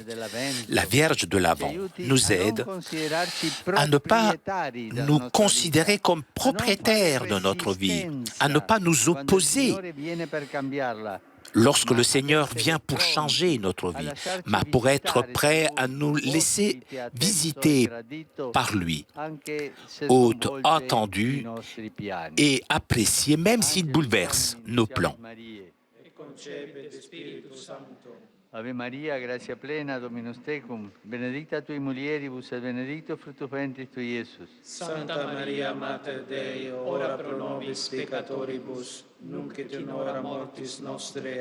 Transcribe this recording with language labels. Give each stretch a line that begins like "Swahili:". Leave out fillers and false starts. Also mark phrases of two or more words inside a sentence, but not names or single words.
French: La Vierge de l'Avent nous aide à ne pas nous considérer comme propriétaires de notre vie, à ne pas nous opposer lorsque le Seigneur vient pour changer notre vie, mais pour être prêt à nous laisser visiter par lui, entendu et apprécié, même s'il bouleverse nos plans.
Latin: Ave Maria, gratia plena, Dominus tecum, benedicta tui mulieribus et benedictus fructus ventris tui, Iesus. Santa Maria, Mater Dei, ora pro nobis peccatoribus, nunc et in hora mortis nostre.